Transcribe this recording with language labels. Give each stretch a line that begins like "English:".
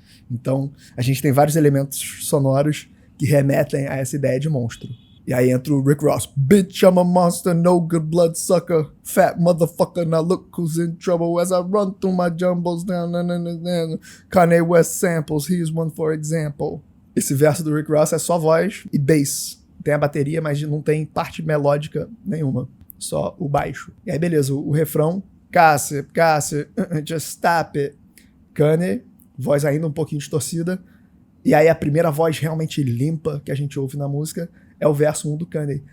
Portuguese: Então, a gente tem vários elementos sonoros que remetem a essa ideia de monstro. E aí entra o Rick Ross.
English: Bitch, I'm a monster, no good bloodsucker. Fat motherfucker, now look who's in trouble as I run through my jumbles. Kanye West samples, here's one for example.
Portuguese: Esse verso do Rick Ross é só voz e bass. Tem a bateria, mas não tem parte melódica nenhuma. Só o baixo. E aí, beleza, o refrão. Cassie,
English: just stop it.
Portuguese: Kanye, voz ainda um pouquinho distorcida. E aí a primeira voz realmente limpa que a gente ouve na música é o verso 1 do Kanye.